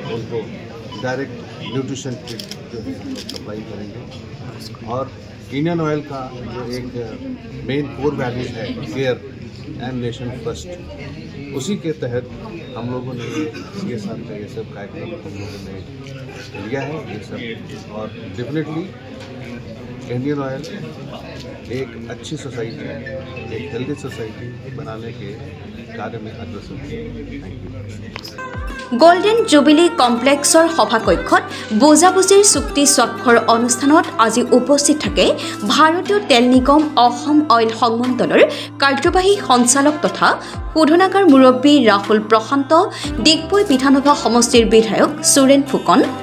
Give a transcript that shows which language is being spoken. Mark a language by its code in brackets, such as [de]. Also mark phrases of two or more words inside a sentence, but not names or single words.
[hi] उनको [en] direct nutrition kit [hi] जो है सप्लाई करेंगे और इंडियन ऑयल का जो एक [en] main core values [hi] है [en] care and nation first [hi] उसी के तहत हम लोगों ने CSR का ये सब कार्यक्रम हम लोगों ने लिया है ये सब और डेफिनेटली इंडियन ऑयल एक अच्छी सोसाइटी एक [en] healthy society [hi] बनाने के कार्य में अग्रसर है। [as] গোল্ডেন জুবিলি কমপ্লেক্সৰ সভাকক্ষত বুজাবুজিৰ চুক্তি স্বাক্ষৰ অনুষ্ঠানত আজি উপস্থিত থাকে ভাৰতীয় তেল নিগম অসম অইল সংমণ্ডলৰ কাৰ্যবাহী সঞ্চালক তথা শোধনাগাৰ মুৰব্বী ৰাহুল প্ৰশান্ত ডিগবৈ বিধানসভা সমষ্টিৰ বিধায়ক সুৰেন ফুকন